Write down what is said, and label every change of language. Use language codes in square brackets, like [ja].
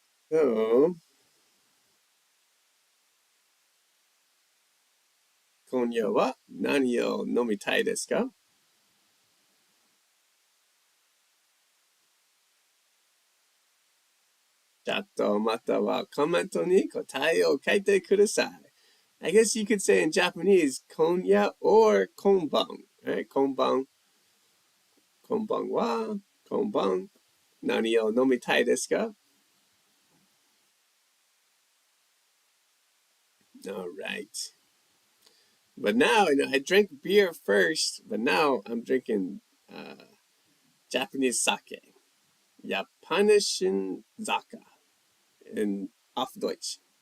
[ja] So, 今夜は何を飲みたいですか？チャットまたはコメントに答えを書いてください。 [en] I guess you could say in Japanese, 今夜 or こんばん。 Right? [ja] こんばん。こんばんは。こんばん。何を飲みたいですか？ [en] All right. But now, I drank beer first, but now I'm drinking Japanese sake. [de] Japanischen Sake in auf Deutsch.